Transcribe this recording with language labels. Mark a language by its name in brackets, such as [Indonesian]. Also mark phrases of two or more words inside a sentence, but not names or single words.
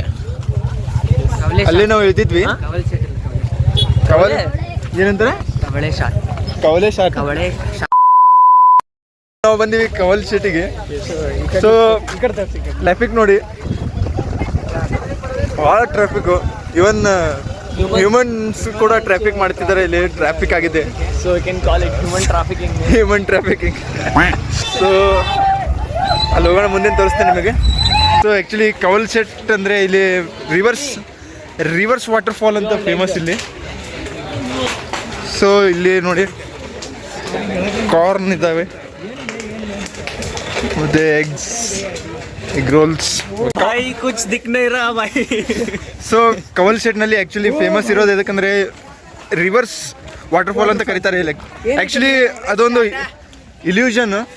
[Kannada] ಅಲ್ಲೇ ನಾವು ಇಳ್ತಿದ್ವಿ. ಕವಲ್ ಏನಂತಾರೆ, ಕವಲೆ ಶಾಟ್. ನಾವು ಬಂದೀವಿ ಕವಲ್ ಶೇಟಿಗೆ. [English] so traffic [Kannada] ನೋಡಿ, ಭಾಳ ಟ್ರಾಫಿಕ್. [English] even humans [Kannada] ಕೂಡ ಟ್ರಾಫಿಕ್ ಮಾಡ್ತಿದ್ದಾರೆ. ಇಲ್ಲಿ ಟ್ರಾಫಿಕ್ ಆಗಿದೆ. [English] So you can call it human trafficking. [Kannada] ಸೊ ಅಲ್ಲಿ ಹೋಗೋಣ, ಮುಂದೆ ತೋರಿಸ್ತೇನೆ ನಿಮಗೆ. [English] so actually [Kannada] ಕವಲ್ ಸೆಟ್ ಅಂದರೆ ಇಲ್ಲಿ [English] reverse waterfall [Kannada] ಅಂತ ಫೇಮಸ್ ಇಲ್ಲಿ. ಸೊ ಇಲ್ಲಿ ನೋಡಿ ಕಾರ್ನ್ ಇದ್ದಾವೆ, ಮತ್ತು [English] egg rolls. [Hindi] कुछ दिख नहीं रहा भाई. [Kannada] ಸೊ ಕವಲ್ ಸೆಟ್ನಲ್ಲಿ ಆ್ಯಕ್ಚುಲಿ ಫೇಮಸ್ ಇರೋದು ಎದಕ್ಕಂದರೆ [English] reverse waterfall [Kannada] ಅಂತ ಕರೀತಾರೆ. [English] like actually ಅದೊಂದು ಇಲ್ಯೂಷನ್.